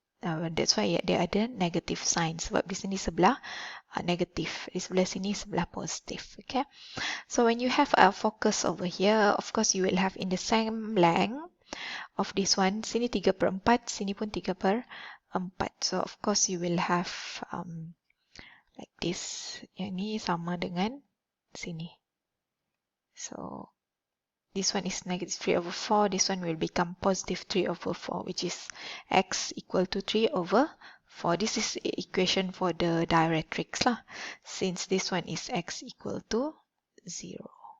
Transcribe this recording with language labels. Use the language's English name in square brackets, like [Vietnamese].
[English] That's why [Malay] dia ada [English] negative sign. [Malay] Sebab di sini sebelah negatif. Di sebelah sini sebelah positif. [English] Okay. So when you have a focus over here, of course you will have in the same length of this one, [Malay] sini 3/4, sini pun 3/4. [English] So of course you will have like this. [Malay] Yang ni sama dengan sini. [English] So this one is negative 3 over 4. This one will become positive 3 over 4, which is x equal to 3 over 4. This is equation for the directrix lah. Since this one is x equal to 0.